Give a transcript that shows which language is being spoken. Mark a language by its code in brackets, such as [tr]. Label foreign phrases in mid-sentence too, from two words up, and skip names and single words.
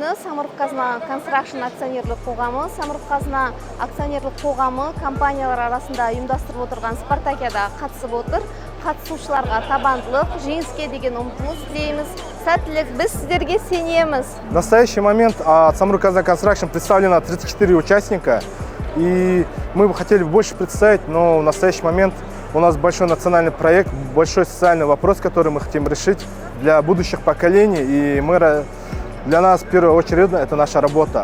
[kk] Самұрық-қазына Construction акционерлік қоғамы. Самұрық-қазына акционерлік қоғамы компаниялар арасында ұйымдастырып отырған спартакиада қатысып отыр. Қатысушыларға табандылық, жеңіске деген ұмтылыс тілейміз. Сәттілік, біз сіздерге сенеміз. [ru] В настоящий момент от Самұрық-қазына Construction представлено 34 участника. И мы бы хотели больше представить, но в настоящий момент у нас большой национальный проект, большой социальный вопрос, который мы хотим решить для будущих поколений. И для нас, в первую очередь, это наша работа.